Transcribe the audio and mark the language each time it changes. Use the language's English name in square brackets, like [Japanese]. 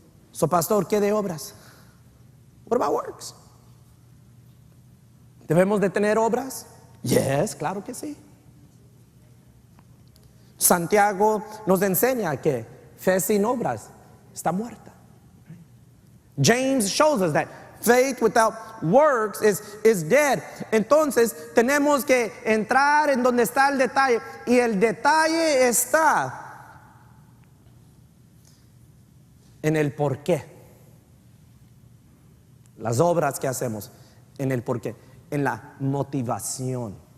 [Spanish] So, pastor, ¿qué de obras? [English] What about works? [Spanish] ¿Debemos de tener obras? Yes, claro que sí. Santiago nos enseña que fe sin obras está muerta. [English] James shows us that faith without works is dead. [Spanish] Entonces tenemos que entrar en donde está el detalle. Y el detalle está en el por qué. Las obras que hacemos, en el por qué, en la motivación.